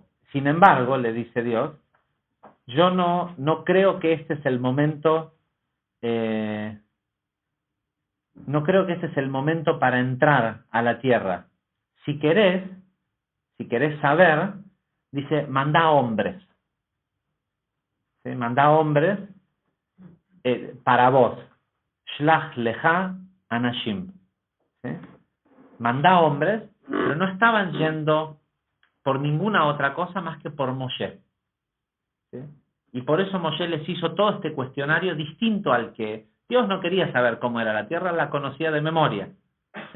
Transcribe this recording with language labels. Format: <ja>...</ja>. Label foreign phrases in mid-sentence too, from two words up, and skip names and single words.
<es>Sin embargo, le dice Dios, yo no creo que este es el momento, no creo que este es el momento para entrar a la tierra. Si querés saber, dice, manda hombres. ¿Sí? Manda hombres para vos.</es> <he>שלח לך אנשים.</he> <es>¿Sí? Manda hombres, pero no estaban yendo por ninguna otra cosa más que por Moshe, ¿sí? Y por eso Moshe les hizo todo este cuestionario distinto al que Dios no quería saber cómo era la tierra, la conocía de memoria, ¿sí?</es>